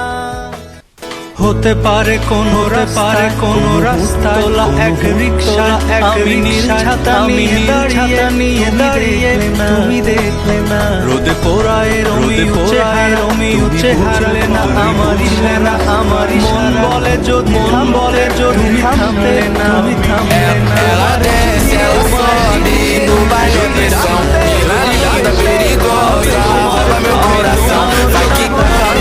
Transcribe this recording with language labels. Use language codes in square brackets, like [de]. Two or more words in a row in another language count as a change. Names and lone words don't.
[bn] হতে পারে কোনো রাস্তায় এক রিকশা, আমি নীল ছাতা নিয়ে দাঁড়িয়ে, তুমি দেখলে না। রোদে পোড়ায় রোমিও চেহারা না আমার ইশারা, আমার মন বলে যদি থামতে, তুমি থামলে না। [pt] Ela desce, ela sobe no baile pressão. Ela linda, perigosa, rouba meu coração. Vai quicando.